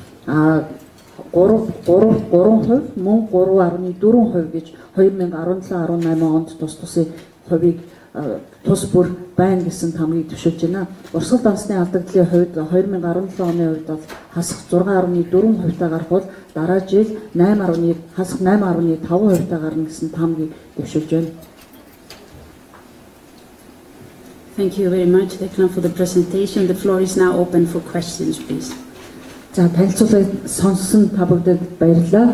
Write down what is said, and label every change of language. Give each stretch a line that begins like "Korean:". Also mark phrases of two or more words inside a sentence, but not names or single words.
Mongolian: 3%, мөн 3.4% гэж 2017-18 онд тус-тусын хувийг тус бүр байна гэсэн тамгийг дэвшүүлж байна. Урсгал дансны алдагдлын хувьд 2017 оны хувьд бол хасах 6.4% гарах бол дараа жил 8.5% гарна гэсэн тамгийг дэвшүүлж байна.
English: Thank you very much, Declan, for the presentation. The floor is now open for questions, please.
Mongolian: За танилцуулгыг сонссон та бүгдэд баярлалаа.